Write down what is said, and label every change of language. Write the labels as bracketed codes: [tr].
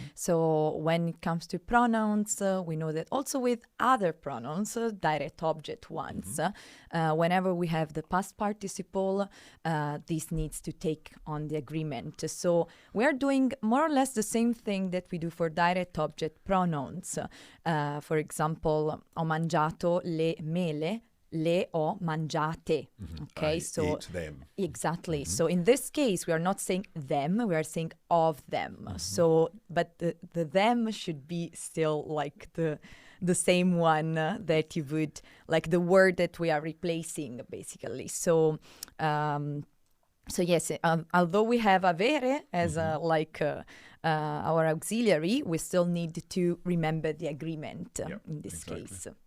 [en] So when it comes to pronouns, we know that also with other pronouns, direct object ones, whenever we have the past participle, this needs to take on the agreement. So we are doing more or less the same thing that we do for direct object pronouns. For example, [it] ho mangiato le mele. Le ho mangiate. Okay, [en] I ate them. Exactly. So in this case, we are not saying them, we are saying of them. So, but the them should be still like the same one that you would, like the word that we are replacing, basically. So, yes, although we have avere as our auxiliary, we still need to remember the agreement in this case.